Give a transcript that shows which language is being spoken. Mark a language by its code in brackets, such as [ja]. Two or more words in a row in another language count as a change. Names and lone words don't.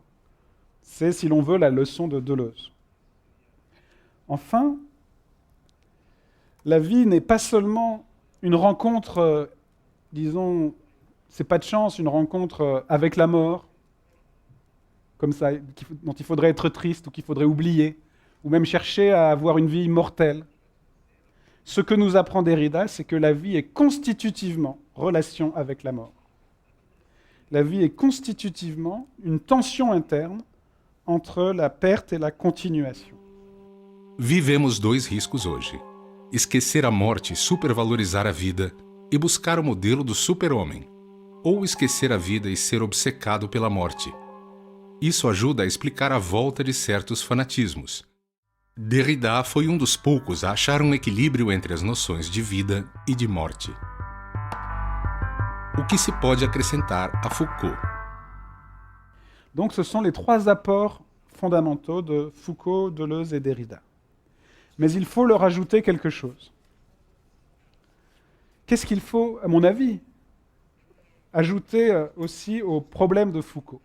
[fr] C'est, si l'on veut, la leçon de Deleuze. Enfin, la vie n'est pas seulement une rencontre, disons, c'est pas de chance, une rencontre avec la mort, comme ça, dont il faudrait être triste ou qu'il faudrait oublier, ou même chercher à avoir une vie immortelle. Ce que nous apprend Derrida, c'est que la vie est constitutivement relation avec la mort. La vie est constitutivement une tension interne entre la perte et la continuation. [pt] Vivemos dois riscos hoje: esquecer a morte e supervalorizar a vida e buscar o modelo do super-homem, ou esquecer a vida e ser obcecado pela morte. Isso ajuda a explicar a volta de certos fanatismos. Derrida foi dos poucos a achar equilíbrio entre as noções de vida e de morte. O que se pode acrescentar a Foucault? [fr] Donc ce sont les trois apports fondamentaux de Foucault, Deleuze et Derrida. Mais il faut leur ajouter quelque chose. Qu'est-ce qu'il faut, à mon avis, ajouter aussi au problème de Foucault?